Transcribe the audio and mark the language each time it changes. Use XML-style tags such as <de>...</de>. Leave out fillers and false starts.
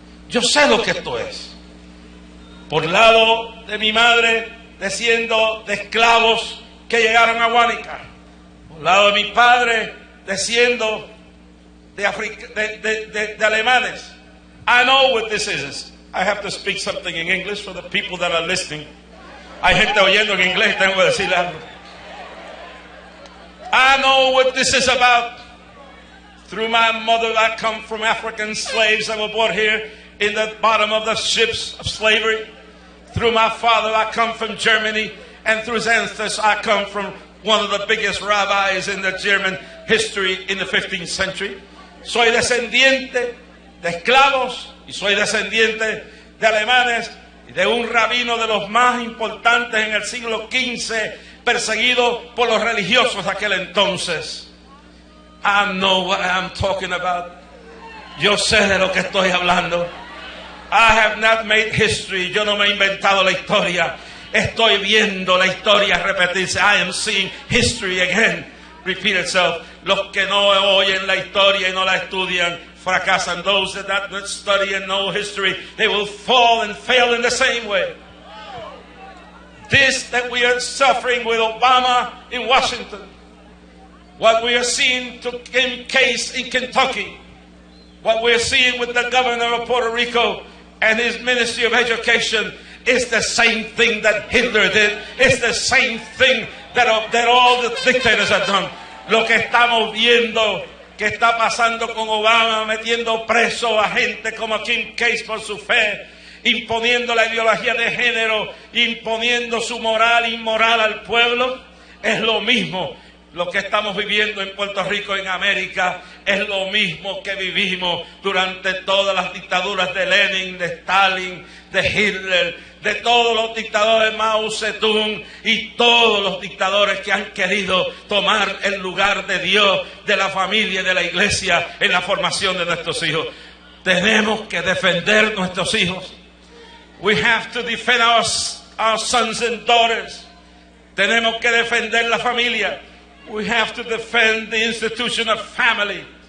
<es>Yo sé lo que esto es. Por lado de mi madre, desciendo de esclavos que llegaron a Guánica. Por lado de mi padre, desciendo de alemanes.</es> <en>I know what this is. I have to speak something in English for the people that are listening.</en> <es>Hay gente oyendo en inglés, tengo que decirle algo.</es> <en>I know what this is about. Through my mother, I come from African slaves that were brought here in the bottom of the ships of slavery. Through my father, I come from Germany. And through his ancestors, I come from one of the biggest rabbis in the German history in the 15th century.</en> <es>Soy descendiente de esclavos y soy descendiente de alemanes y de un rabino de los más importantes en el siglo XV, perseguido por los religiosos de aquel entonces.</es> <en>I know what I'm talking about.</en> <es>Yo sé de lo que estoy hablando.</es> <en>I have not made history.</en> <es>Yo no me he inventado la historia. Estoy viendo la historia repetirse.</es> <en>I am seeing history again repeat itself.</en> <es>Los que no oyen la historia y no la estudian fracasan.</es> <en>Those that don't study and know history, they will fall and fail in the same way. This that we are suffering with Obama in Washington, what we are seeing in case in Kentucky, what we are seeing with the governor of Puerto Rico and his Ministry of Education is the same thing that Hitler did. It's the same thing that all the dictators have done.</en> <es>Lo que estamos viendo que está pasando con Obama, metiendo preso a gente como Kim Case por su fe, imponiendo la ideología de género, imponiendo su moral inmoral al pueblo, es lo mismo. Lo que estamos viviendo en Puerto Rico, en América, es lo mismo que vivimos durante todas las dictaduras de Lenin, de Stalin, de Hitler, de todos los dictadores, Mao Zedong y todos los dictadores que han querido tomar el lugar de Dios, de la familia y de la iglesia en la formación de nuestros hijos. Tenemos que defender nuestros hijos.</es> <en>We have to defend our sons and daughters.</en> <es>Tenemos que defender la familia.</es> <en>We have to defend the institution of family.</en>